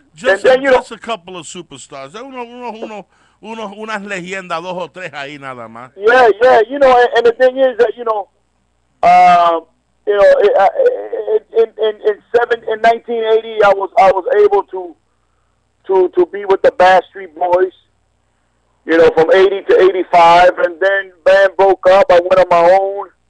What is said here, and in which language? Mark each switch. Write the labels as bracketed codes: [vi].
[en] Just a couple of superstars. [es] Unas leyendas, dos o tres ahí nada más. [en] Yeah, and the thing is that in 1980, I was able to be with the Backstreet Boys, from 80 to 85, and then band broke up. I went on my own.